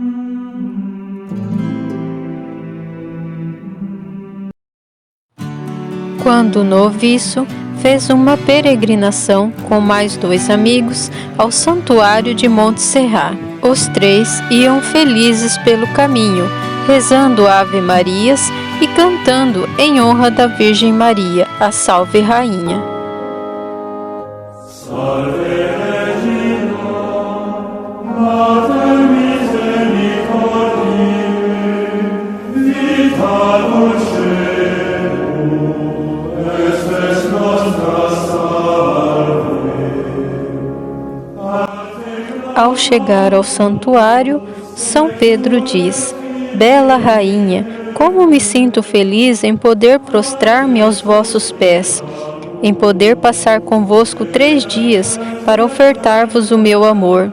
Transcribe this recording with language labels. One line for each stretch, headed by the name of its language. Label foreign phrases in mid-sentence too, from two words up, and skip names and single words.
Portuguese: Quando noviço, fez uma peregrinação com mais 2 amigos ao santuário de Montserrat. Os 3 iam felizes pelo caminho, rezando Ave Marias e cantando em honra da Virgem Maria, a Salve Rainha.
Latin: Salve Regina, Mater misericordiae, vita dulcedo, espes nostra salve.
Portuguese: Ao chegar ao santuário, São Pedro diz: bela rainha, como me sinto feliz em poder prostrar-me aos vossos pés, em poder passar convosco 3 dias para ofertar-vos o meu amor.